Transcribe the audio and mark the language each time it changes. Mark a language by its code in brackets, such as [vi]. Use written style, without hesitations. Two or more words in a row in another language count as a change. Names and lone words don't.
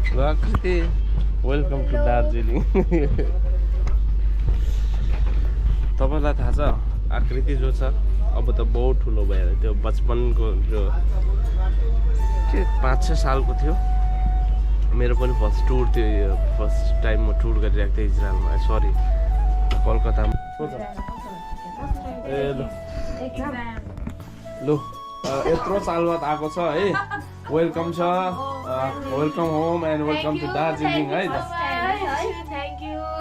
[en] Aakriti, welcome to Darjeeling. [ne] तपाईलाई थाहा छ आकृति जो छ अब त बहुत ठुलो भएर त्यो बचपनको जो के 5-6 सालको थियो मेरो पनि [en] first tour [ne] थियो [en] first time [ne] म टुर गरिरहेको थिएँ इजरायलमा सरी कलकत्तामा लु यत्रो साल बाद आएको छ है वेलकम छ [en] welcome home and welcome to Darjeeling [ne] है [en] thank you